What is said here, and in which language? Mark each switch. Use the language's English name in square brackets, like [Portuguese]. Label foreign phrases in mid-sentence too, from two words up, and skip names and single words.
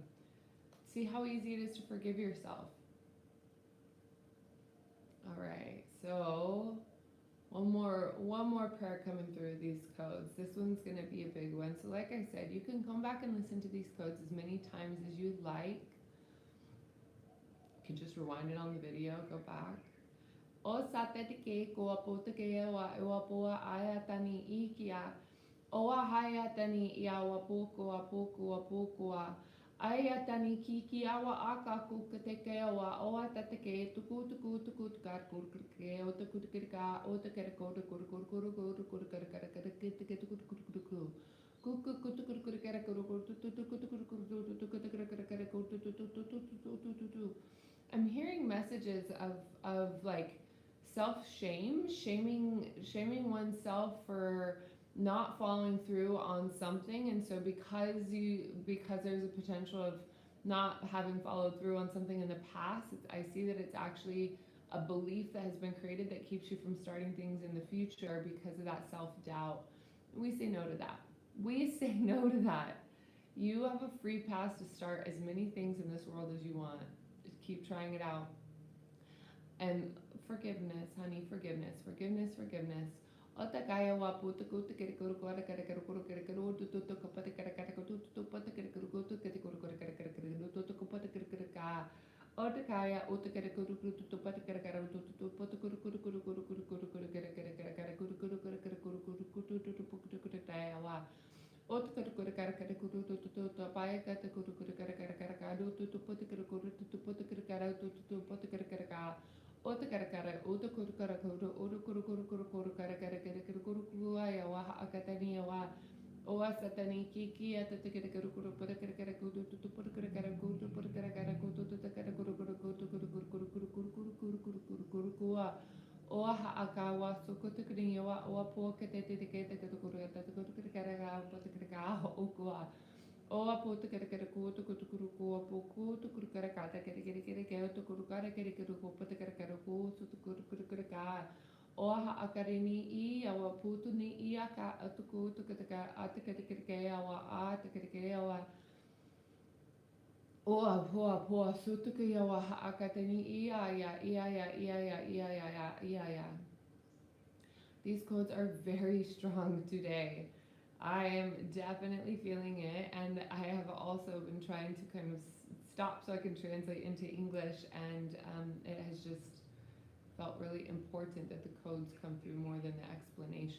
[English] See how easy it is to forgive yourself. All right, so one more prayer coming through these codes. This one's going to be a big one. So like I said, you can come back and listen to these codes as many times as you'd like. You can just rewind it on the video, go back. O satetike ko apotake wa iwapoa ayatani ikia. O hayatani iawapoko apoko apoko. Ayatani kiki awa aka kukateke awa o atateke tuku tuku tuku tukar kurke o tuku tukirka o tukere ko tukur kurkuru kuru kuru kara kara kitike tuku tuku tuku kuku kutu kuru kara kuru kuru tutu tuku tuku kuru tuku tuku kara kara kuru tutu tutu tutu tutu. I'm hearing messages of like self-shame, shaming oneself for not following through on something, and so because there's a potential of not having followed through on something in the past, I see that it's actually a belief that has been created that keeps you from starting things in the future because of that self-doubt. We say no to that. We say no to that. You have a free pass to start as many things in this world as you want. Just keep trying it out. And forgiveness, honey, forgiveness. Otakaya wa puta kuta kere kuru kara kara kara kuru kara kuru tutu tutu kapata kara kara kuru tutu pata kara kuru kutu kete kuru kara kara kara kara tutu kapata kara kara ka. Otakaya uta kara kuru kuru tutu pata kara kara tutu tutu pata kuru kuru kuru kuru kuru kuru kuru kara kara kara kara kuru kuru kara kara kuru kuru kuru tutu puku kuru kara wa. Ota kuru kuru kara kara kuru tutu tutu paya kata kuru kuru kara kara kara kara tutu pata kara kuru tutu pata kara kara tutu tutu pata kara kara ka. Ota kara kara, ota kuru kara kuru, ota kuru kuru kuru kuru kara kara kara kara kuru kuaya wa akatani wa oa satani kiki atata kara kuru kuru pata kara kara kuru tutu pata kara kara kuru pata kara kara kuru tutu kara kuru kuru kuru kuru kuru kuru kuru kuru kuru kuru kuru kuru kuru kua oa akawa sukutu kini wa oa po kete te kete kete kuru atata kuru kara kara pata kara kara okua. O apo te kere kere ko te kutu kuru ko apo ko te kuru kere kata kere kere kere kere te kuru kare kere kere ko te kere kere ko te kuru kuru kere ka o ha akare ni I awa putu ni I aka atu ko te kere ka ate kere kere ke awa a te kere kere awa o apo su te ke awa ha akate ni I. These codes are very strong today. I am definitely feeling it, and I have also been trying to kind of stop so I can translate into English, and it has just felt really important that the codes come through more than the explanation.